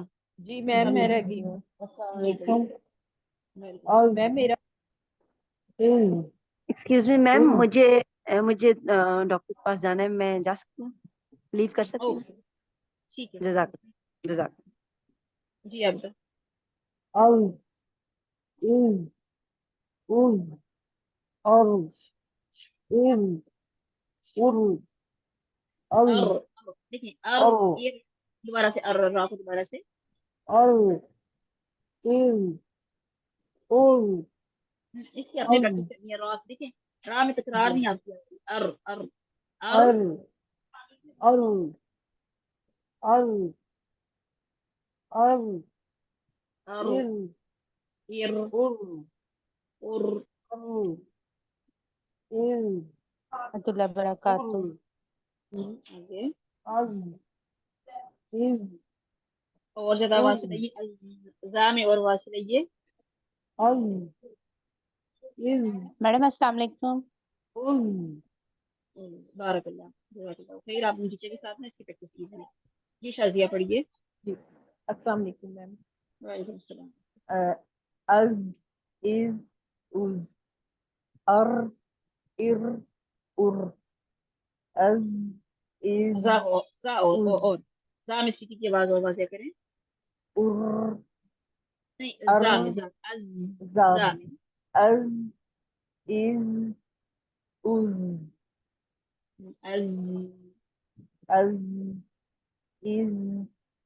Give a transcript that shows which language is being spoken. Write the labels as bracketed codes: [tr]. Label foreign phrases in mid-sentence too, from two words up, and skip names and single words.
[ur] جی میم میں رہ گئی ہوں. السلام جی علیکم. بالکل. میم میرا [en] excuse me [ur] میم، مجھے ڈاکٹر کے پاس جانا ہے، میں جا سکتی ہوں؟ لیو کر سکتی ہوں؟ اوکے ٹھیک ہے. [ar] جزاک جزاک. [ur] جی عابدہ. از از از ارز از ار از دیکھیں ار ار یہ دوبارہ سے ار را کو دوبارہ سے. ار از از اس کی آپ نے پریکٹس کرنی ہے. را دیکھیں را میں تکرار نہیں آتی. ار ار ار ار ار ار ار ار از ار ار اور ار از [ar] رحمۃ اللہ وبرکاتہ. [ur] آگے از از اور زیادہ آواز چلائیے. زا میں اور آواز چلائیے. از از [ar] میڈم السلام علیکم. بارک اللہ. جزاک اللہ خیر. [ur] آپ نیچے کے ساتھ میں اس کی پریکٹس کیجیے. یہ شازیہ پڑھیے. جی [ar] السلام علیکم [ur] میم. [ar] وعلیکم السلام. از از از ار ار ار از از [ur] زا اور زا میں سیٹی کی آواز اور واضح کریں. ار نہیں ار زا میں زا از زا زا میں از از از از از از